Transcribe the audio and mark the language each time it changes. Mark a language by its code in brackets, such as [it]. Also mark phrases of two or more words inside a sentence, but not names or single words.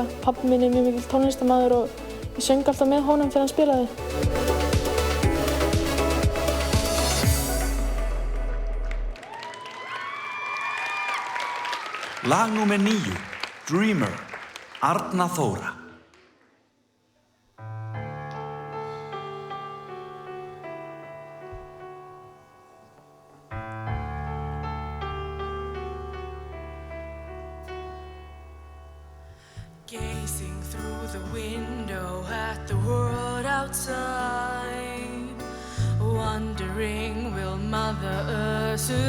[is] Pabbi minn er mjög mikill tónlistarmaður og ég söng alltaf með honum þegar hann spilaði. Lag númer 9, Dreamer, Arna Þóra. [en] Gazing through the window at the world outside, wondering will Mother Earth